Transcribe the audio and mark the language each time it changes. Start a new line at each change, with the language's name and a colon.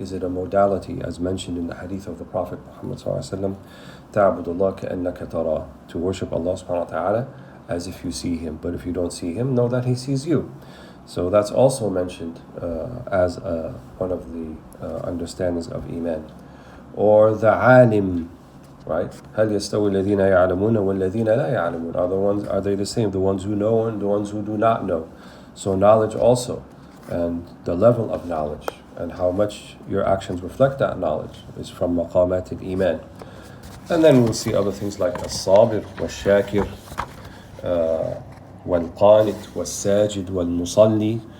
English: Is it a modality, as mentioned in the hadith of the Prophet Muhammad ﷺ,
Arabic: تَعْبُدُ اللَّهَ كَأَنَّكَ تَرَاهُ,
English: to worship Allah subhanahu wa ta'ala as if you see Him. But if you don't see Him, know that He sees you. So that's also mentioned as one of the understandings of Iman. Or the alim, right?
Arabic: هل يستوي الذين يعلمون والذين لا يعلمون?
English: Are they the same? The ones who know and the ones who do not know. So knowledge also, and the level of knowledge, and how much your actions reflect that knowledge, is from maqamat al-Iman. And then we'll see other things like as-sabir, wal-shakir, wal-qanit, wal-sajid, wal-musalli.